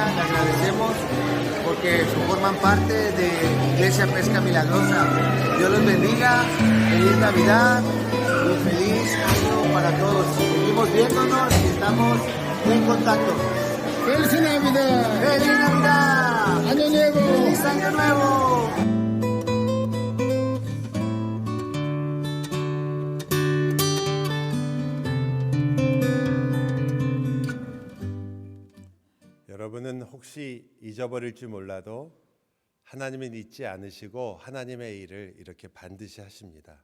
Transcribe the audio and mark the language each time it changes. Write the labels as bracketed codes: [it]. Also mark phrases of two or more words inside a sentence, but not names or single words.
[es] Le agradecemos porque forman parte de Iglesia Pesca Milagrosa. Dios los bendiga, feliz Navidad y feliz año para todos. Seguimos viéndonos y estamos en contacto. ¡Feliz Navidad! ¡Feliz Navidad! ¡Año Nuevo! ¡Feliz Año Nuevo! [ko] 여러분은 혹시 잊어버릴지 몰라도 하나님은 잊지 않으시고 하나님의 일을 이렇게 반드시 하십니다.